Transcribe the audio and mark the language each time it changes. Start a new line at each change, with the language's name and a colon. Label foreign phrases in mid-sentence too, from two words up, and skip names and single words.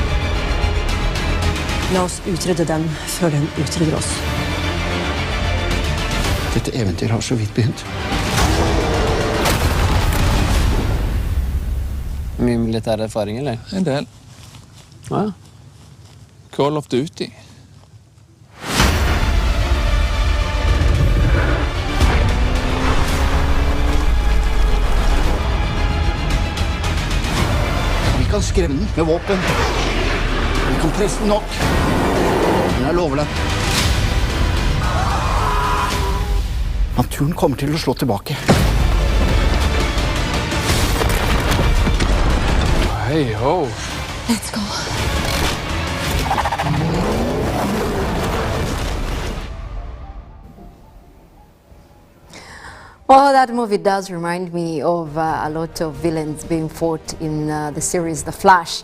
Norwegian: La oss utrydde den før den utrydder oss. Dette eventyr har så vidt begynt. Mye militær erfaring, eller? En del. Ja. Call of Duty. Vi kan skremme den med våpen. Vi kan presse den nok. Den er lovlig. Naturen kommer til å slå tilbake.
English: Hey ho. Let's go. Well, that movie does remind me of a lot of villains being fought in the series The Flash.